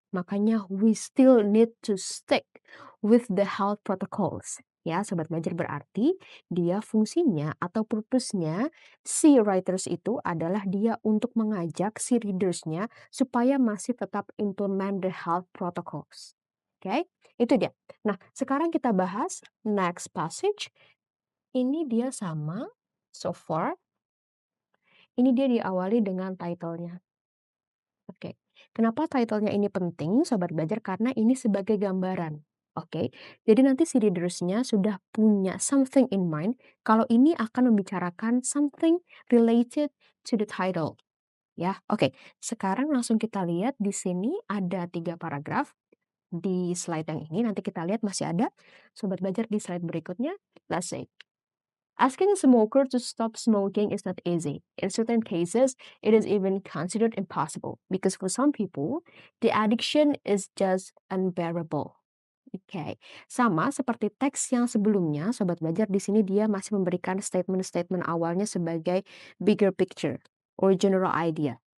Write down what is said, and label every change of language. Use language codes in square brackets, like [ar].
[id] Makanya [en] we still need to stick with the health protocols. [id] Ya, sobat belajar berarti dia fungsinya atau purpose-nya si writers itu adalah dia untuk mengajak si readers-nya supaya masih tetap [en] implement the health protocols. [id] Oke, itu dia. Nah, sekarang kita bahas next passage. Ini dia sama, [en] so far. [id] Ini dia diawali dengan title-nya. Oke, kenapa title-nya ini penting, Sobat Belajar? Karena ini sebagai gambaran. Oke, jadi nanti si readers-nya sudah punya [en] something in mind [id] kalau ini akan membicarakan [en] something related to the title. [id] Ya, oke. Sekarang langsung kita lihat di sini ada 3 paragraf di slide yang ini. Nanti kita lihat masih ada Sobat Belajar di slide berikutnya. [en] Let's see. Asking a smoker to stop smoking is not easy. In certain cases, it is even considered impossible because for some people, the addiction is just unbearable. [id] Oke, sama seperti teks yang sebelumnya, Sobat Belajar di sini dia masih memberikan statement-statement awalnya sebagai [en] bigger picture or general idea.